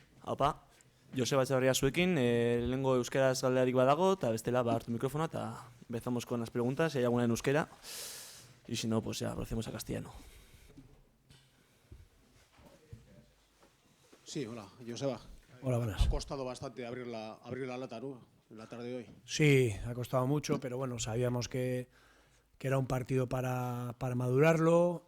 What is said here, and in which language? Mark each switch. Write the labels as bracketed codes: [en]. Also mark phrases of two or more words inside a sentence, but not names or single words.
[eu] Aupa, Joseba Etxeberria zuekin, lehengo euskaraz galdearik badago, eta bestela hartu mikrofona, eta [es] empezamos con las preguntas, si hay alguna en euskera, y si no, pues ya procedemos a castellano. Sí, hola, Joseba. Hola, buenas. Ha costado bastante abrir la lata, ¿no? En la tarde de hoy. Sí, ha costado mucho, pero bueno, sabíamos que era un partido para madurarlo.